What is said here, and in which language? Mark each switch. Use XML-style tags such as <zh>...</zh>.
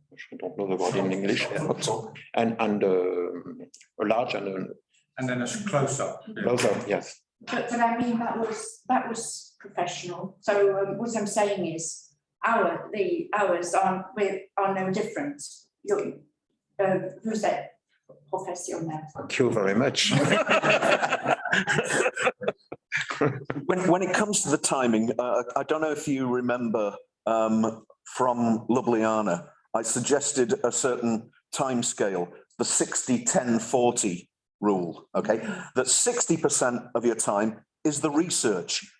<en>I don't know the word in English. And a large and then a close up. Close up, yes. But I mean that was professional. So what I'm saying is the hours are no different.</en> <fr>Vous êtes professionnel.</fr> <en>Thank you very much. when it comes to the timing, I don't know if you remember from Ljubljana, I suggested a certain time scale, the 60-10-40 rule, okay? That 60% of your time is the research.</en>